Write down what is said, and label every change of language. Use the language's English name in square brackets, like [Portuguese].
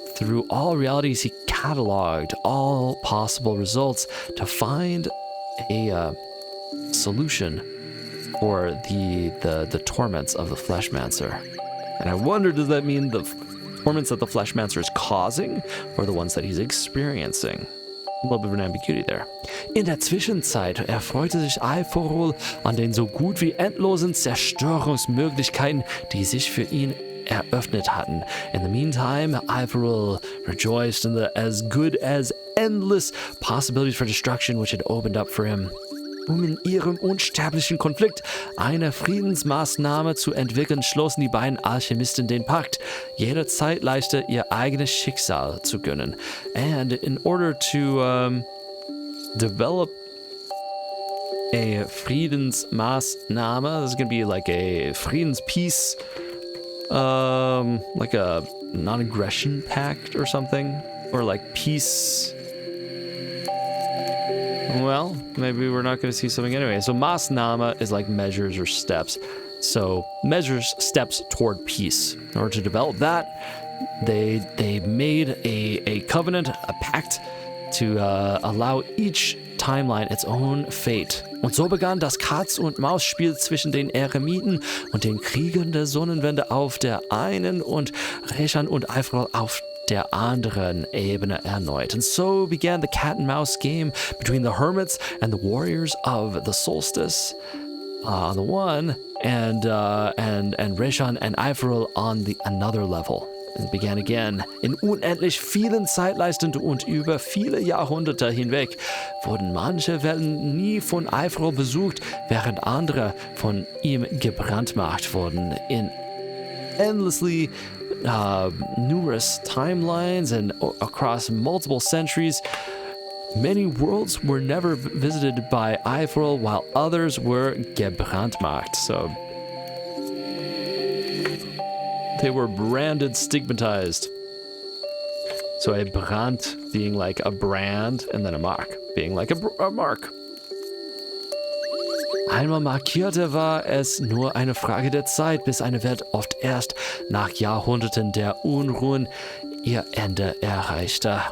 [English] through all realities, he cataloged all possible results to find a solution for the torments of the Fleshmancer. And I wonder, does that mean the torments that the Fleshmancer is causing, or the ones that he's experiencing? A little bit of an ambiguity there. [German] In der Zwischenzeit erfreute sich Alforol an den so gut wie endlosen Zerstörungsmöglichkeiten, die sich für ihn eröffnet hatten. [English] In the meantime, Alforol rejoiced in the as good as endless possibilities for destruction which had opened up for him. [German] In ihrem unsterblichen Konflikt eine Friedensmaßnahme zu entwickeln, schlossen die beiden Alchemisten den Pakt, jeder Zeitleiste ihr eigenes Schicksal zu gönnen. [English] And in order to develop a Friedensmaßnahme, this is going to be like a Friedenspeace, like a non-aggression pact or something, or like peace. Well, maybe we're not going to see something anyway. So Maßnahme is like measures or steps. So measures, steps toward peace. In order to develop that, they made a covenant, a pact, to allow each timeline its own fate. [German] Und so begann das Katz-und-Maus-Spiel zwischen den Eremiten und den Kriegern der Sonnenwende auf der einen und Reshan und Eifrol auf der anderen Ebene erneut. [English] And so began the cat and mouse game between the hermits and the warriors of the solstice on the one, and Reshan and Eifrol on the another level. And it began again. [German] In unendlich vielen Zeitleisten und über viele Jahrhunderte hinweg wurden manche Welten nie von Eifrol besucht, während andere von ihm gebrandmarkt wurden. [English] In endlessly numerous timelines and across multiple centuries, many worlds were never visited by Eifrol, while others were gebrandmarkt. So they were branded, stigmatized. So a brand being like a brand, and then a mark being like a mark. [German] Einmal markierte, war es nur eine Frage der Zeit, bis eine Welt oft erst nach Jahrhunderten der Unruhen ihr Ende erreichte.